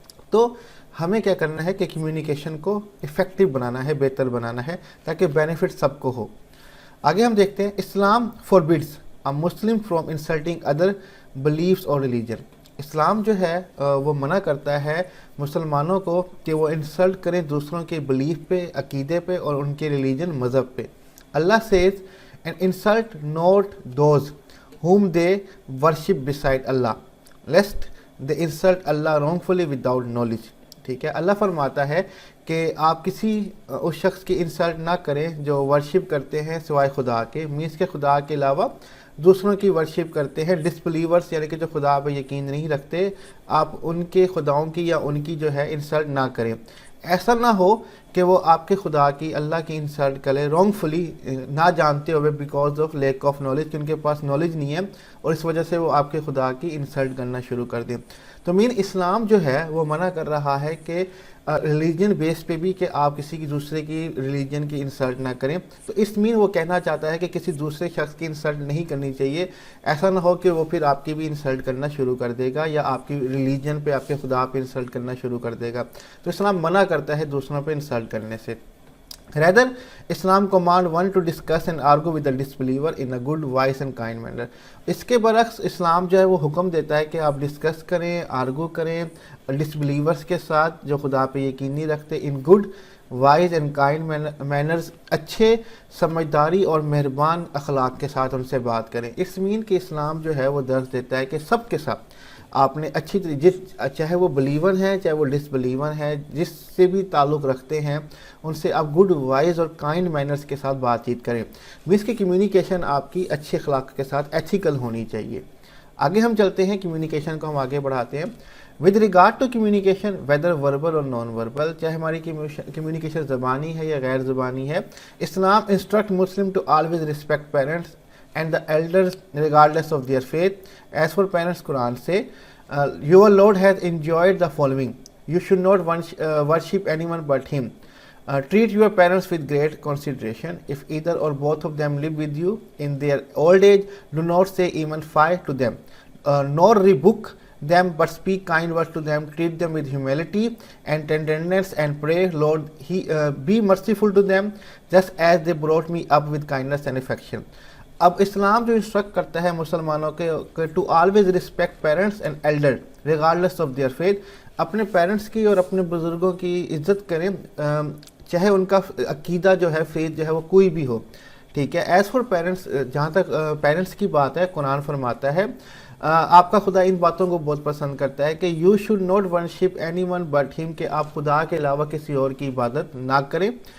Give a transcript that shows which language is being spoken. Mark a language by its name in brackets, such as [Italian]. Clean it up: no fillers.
[Urdu] تو ہمیں کیا کرنا ہے کہ کمیونیکیشن کو افیکٹو بنانا ہے، بہتر بنانا ہے، تاکہ بینیفٹ سب کو ہو. آگے ہم دیکھتے ہیں [English] Islam forbids a Muslim from insulting other beliefs اور religion. [Urdu] اسلام جو ہے وہ منع کرتا ہے مسلمانوں کو کہ وہ انسلٹ کریں دوسروں کے بلیف پہ، عقیدے پہ، اور ان کے ریلیجن، مذہب پہ. [English] Allah says and insult not those whom they worship beside Allah lest they insult Allah wrongfully without knowledge. [Urdu] ٹھیک ہے، اللہ فرماتا ہے کہ آپ کسی اس شخص کی انسلٹ نہ کریں جو ورشپ کرتے ہیں سوائے خدا کے، مینس کے خدا کے علاوہ دوسروں کی ورشپ کرتے ہیں. ڈسبلیورس یعنی کہ جو خدا پہ یقین نہیں رکھتے، آپ ان کے خداؤں کی یا ان کی جو ہے انسلٹ نہ کریں. ایسا نہ ہو کہ وہ آپ کے خدا کی، اللہ کی انسلٹ کرے رانگ فلی، نہ جانتے ہوئے، because of lack of knowledge, کہ ان کے پاس نالج نہیں ہے اور اس وجہ سے وہ آپ کے خدا کی انسلٹ کرنا شروع کر دیں. تو مین اسلام جو ہے وہ منع کر رہا ہے کہ ریلیجن بیس پہ بھی کہ آپ کسی کی دوسرے کی ریلیجن کی انسلٹ نہ کریں. تو اس مین وہ کہنا چاہتا ہے کہ کسی دوسرے شخص کی انسلٹ نہیں کرنی چاہیے. ایسا نہ ہو کہ وہ پھر آپ کی بھی انسلٹ کرنا شروع کر دے گا یا آپ کی ریلیجن پہ، آپ کے خدا پہ انسلٹ کرنا شروع کر دے گا. تو اسلام منع کرتا ہے دوسروں پہ انسلٹ کرنے سے. [English] Rather, Islam command one to discuss and argue with the disbeliever in a good, wise and kind manner. [Urdu] اس کے برعکس اسلام جو ہے وہ حکم دیتا ہے کہ آپ ڈسکس کریں، آرگو کریں ڈسبلیورس کے ساتھ جو خدا پہ یقین نہیں رکھتے، [English] in good wise and kind manners, [Urdu] اچھے، سمجھداری اور مہربان اخلاق کے ساتھ ان سے بات کریں. اس مین کہ اسلام جو ہے وہ درس دیتا ہے کہ سب کے ساتھ آپ نے اچھی طریقے، چاہے وہ بلیور ہیں چاہے وہ ڈس بلیور ہیں، جس سے بھی تعلق رکھتے ہیں ان سے آپ [English] good wise اور kind manners [Urdu] کے ساتھ بات چیت کریں. اس کی کمیونیکیشن آپ کی اچھے اخلاق کے ساتھ ایتھیکل ہونی چاہیے. آگے ہم چلتے ہیں، کمیونیکیشن کو ہم آگے بڑھاتے ہیں. [English] with regard to communication whether verbal اور non verbal, [Urdu] چاہے ہماری کمیونیکیشن زبانی ہے [English] یا غیر زبانی ہے، Islam instruct Muslim to always respect parents and the elders regardless of their faith. As for parents, Quran say, your Lord has enjoined the following: you should not worship anyone but him. Treat your parents with great consideration. If either or both of them live with you in their old age, do not say even fie to them, nor rebuke them, but speak kind words to them. Treat them with humility and tenderness, and pray, Lord, be merciful to them, just as they brought me up with kindness and affection. [Urdu] اب اسلام جو instruct کرتا ہے مسلمانوں کے [English] to always respect parents and elder regardless of their faith, [Urdu] اپنے parents کی اور اپنے بزرگوں کی عزت کریں، چاہے ان کا عقیدہ جو ہے، فیتھ جو ہے وہ کوئی بھی ہو. ٹھیک ہے. ایز فار پیرنٹس، جہاں تک پیرنٹس کی بات ہے، قرآن فرماتا ہے آپ کا خدا ان باتوں کو بہت پسند کرتا ہے کہ [English] you should not worship anyone but him, [Urdu] کہ آپ خدا کے علاوہ کسی اور کی عبادت نہ کریں.